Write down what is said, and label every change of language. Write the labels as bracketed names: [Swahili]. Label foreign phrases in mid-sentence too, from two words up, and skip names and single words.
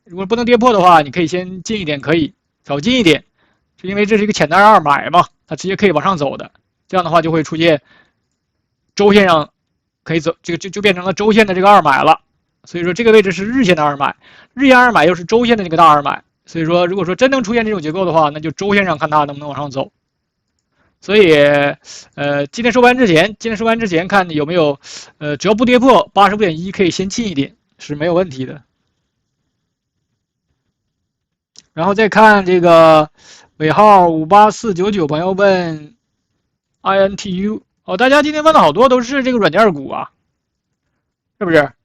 [Chinese] 如果不能跌破的話，你可以先近一點，可以找近一點，是因為這是一個潛在2買嘛，它直接可以往上走的。這樣的話就會出現週線上可以走，這個就變成了週線的這個2買了。所以說這個位置是日線的2買，日線2買又是週線的這個大2買。所以說如果說真能出現這種結構的話，那就週線上看它能不能往上走。所以今天收盘之前看有没有只要不跌破85.1，可以先进一点是没有问题的。然后再看这个尾号58499朋友问 INTU 哦，大家今天问的好多都是这个软件股啊，是不是？